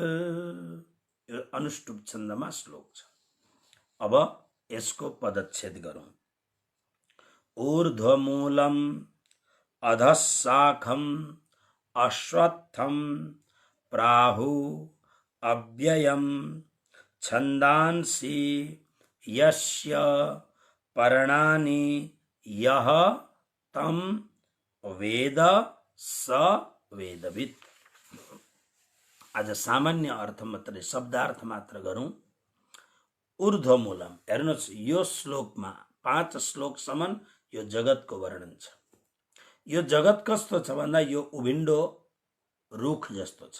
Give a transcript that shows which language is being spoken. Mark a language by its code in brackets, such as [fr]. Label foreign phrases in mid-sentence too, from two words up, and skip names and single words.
[ne] अनुष्टुप छन्दमा श्लोक छ। अब यसको पदच्छेद गरौँ। [sa] ऊर्ध्वमूलम अधः शाखम अश्वत्थम प्राहु अव्ययम छन्दांसि यस्य पर्णानि यः तं वेद स वेदवित्। [ne] आज सामान्य अर्थ मात्रै शब्दार्थ मात्र गरौँ। ऊर्ध्वमूलम, हेर्नुहोस् यो श्लोकमा 5 श्लोकसम्म यो जगतको वर्णन छ। यो जगत कस्तो छ भन्दा यो उभिन्डो रुख जस्तो छ।